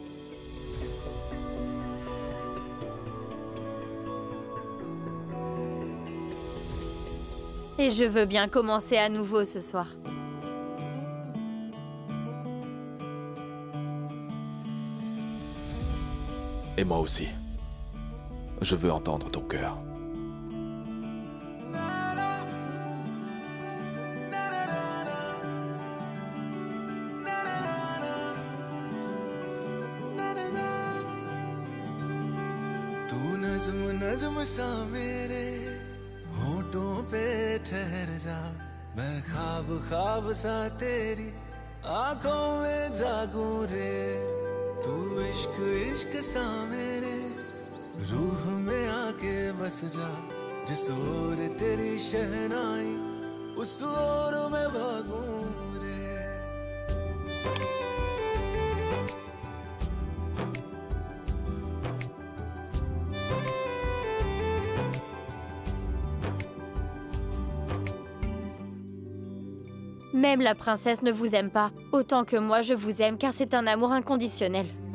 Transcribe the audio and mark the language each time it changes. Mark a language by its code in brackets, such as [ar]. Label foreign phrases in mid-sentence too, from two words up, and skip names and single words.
[fr] Et je veux bien commencer à nouveau ce soir. Et moi aussi. Je veux entendre ton cœur. [hi] तू नज़्म नज़्म सा मेरे होठों पे ठहर जा, मैं ख्वाब ख्वाब सा तेरी आंखों में जागूं रे। तू इश्क इश्क सा मेरे रूह में आके बस जा, जिस ओर तेरी शहनाई उस ओर मैं भागूं रे। [fr] Même la princesse ne vous aime pas, autant que moi je vous aime car c'est un amour inconditionnel.